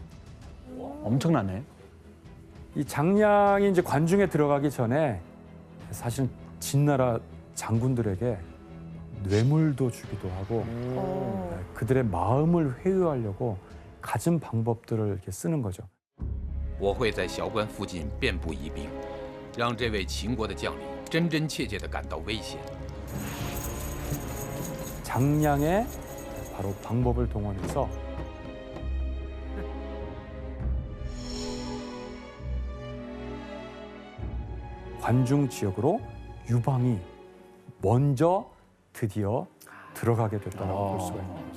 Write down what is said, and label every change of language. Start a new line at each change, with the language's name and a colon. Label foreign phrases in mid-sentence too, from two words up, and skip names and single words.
Korean: 엄청나네. 이 장량이 이제 관중에 들어가기 전에 사실 진나라 장군들에게 뇌물도 주기도 하고 그들의 마음을 회유하려고 갖은 방법들을 이렇게 쓰는 거죠.
Chinese: 我会在萧关附近遍布疑兵，让这位秦国的将领真真切切地感到威胁。
Korean: 장량의 바로 방법을 동원해서 관중 지역으로 유방이 먼저 드디어 들어가게 됐다고 볼 수가 있는 거죠.